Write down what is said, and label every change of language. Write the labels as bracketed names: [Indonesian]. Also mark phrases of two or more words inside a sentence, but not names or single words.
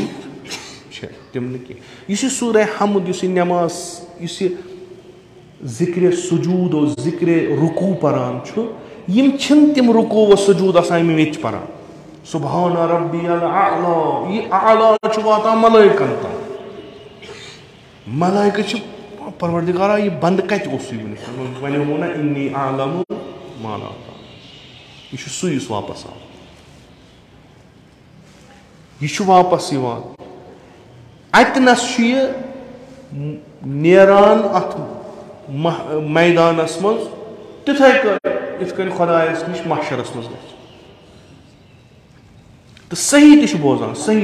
[Kashmiri] چھےٚ تِم نہٕ کینٛہہ یُس یہِ سورہ حمد یُس یہِ نٮ۪ماز یُس یہِ ذِکرِ سجوٗد و ذِکرِ رُکوٗ پران چھُ یِم چھِنہٕ تِم رُکوٗ و سجوٗد آسان یِم ییٚتہِ چھِ پران [Arabic] سبحان ربی الاعلیٰ [Kashmiri] یہِ اعلیٰ چھُ واتان ملٲیکن تام ملٲیکہٕ چھِ پروردگارا یہِ بنٛدٕ کتہِ اوسُے وٕنیُک وۄنۍ ووٚنمو نہ [Arabic] اِنی اعلم ما لا تعلمون [Kashmiri] یہِ چھُ سُے یُس واپس آو یہِ چھُ واپس یِوان اتنس چھُ یہِ نیران اتھ میدانس منٛز تِتھے کٔنۍ یِتھ کٔنۍ خۄدایس نِش محشرس منٛز گژھِ تہٕ صحیح تہِ چھُ بوزان صحیح